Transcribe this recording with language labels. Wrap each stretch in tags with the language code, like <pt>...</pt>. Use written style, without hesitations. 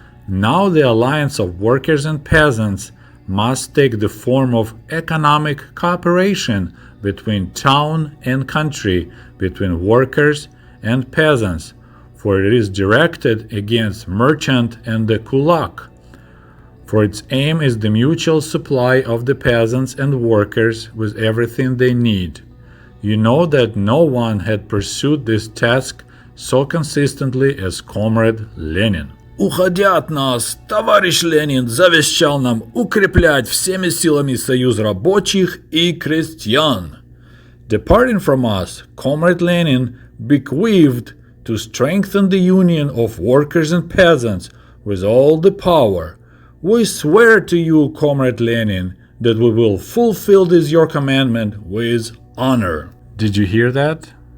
<en>Now the alliance of workers and peasants must take the form of economic cooperation between town and country, between workers and peasants, for it is directed against merchant and the kulak. For its aim is the mutual supply of the peasants and workers with everything they need. You know that no one had pursued this task so consistently as Comrade Lenin.</en> <ru>Уходя от нас, товарищ Ленин завещал нам укреплять всеми силами союз рабочих и крестьян.</ru> <en>Departing from us, Comrade Lenin bequeathed to strengthen the union of workers and peasants with all the power. We swear to you, Comrade Lenin, that we will fulfill this your commandment with honor. Did you hear that?</en>